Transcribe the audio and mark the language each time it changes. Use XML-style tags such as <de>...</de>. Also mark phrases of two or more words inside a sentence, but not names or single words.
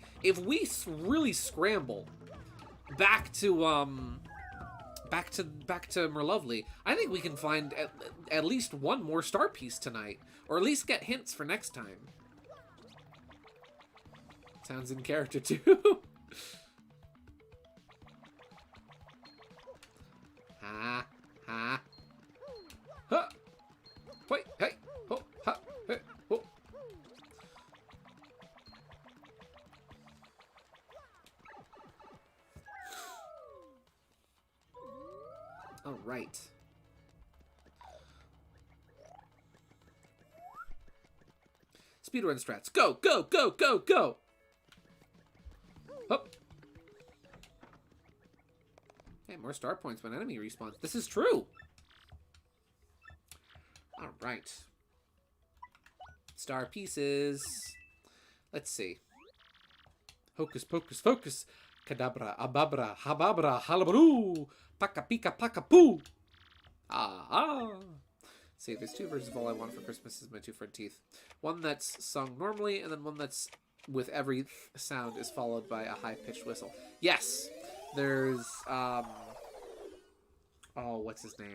<en>If we really scramble back to Merlovely, I think we can find at least one more star piece tonight. Or at least get hints for next time. Sounds in character too. Ha ha. Ha. Wait, hey. Ho ha. Hey. Ho. All right. Speedrun strats. Go, go, go, go, go. Okay, more star points when enemy respawns. This is true! Alright. Star pieces. Let's see. Hocus pocus focus. Kadabra, ababra, hababra, halabaroo. Paka pika paka poo. Ah. See, there's two versions of All I Want for Christmas is My Two Front Teeth. One that's sung normally, and then one that's with every sound is followed by a high-pitched whistle. Yes! There's, oh, what's his name?</en>